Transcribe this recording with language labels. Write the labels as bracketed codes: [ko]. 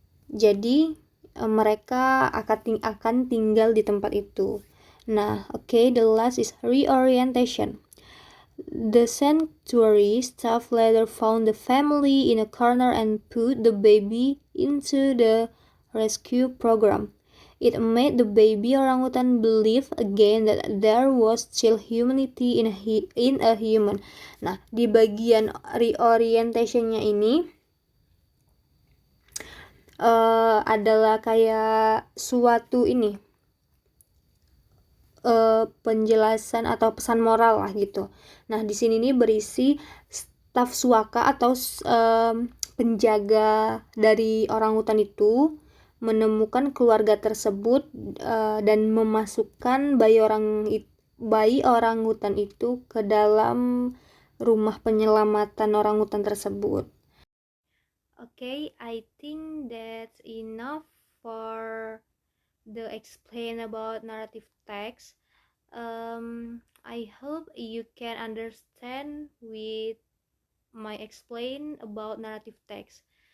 [id] Jadi mereka akan tinggal di tempat itu. [en] Nah, the last is reorientation. The sanctuary staff later found the family in a corner and put the baby into the rescue program. It made the baby orangutan believe again that there was still humanity in a human. [id] Nah, di bagian reorientation-nya ini adalah kayak suatu penjelasan atau pesan moral lah gitu. Nah, di sini nih berisi staf suaka atau penjaga dari orangutan itu menemukan keluarga tersebut dan memasukkan bayi orangutan itu ke dalam rumah penyelamatan orangutan tersebut. [en] Okay, I think that's enough for the explain about narrative text. I hope you can understand with my explain about narrative text.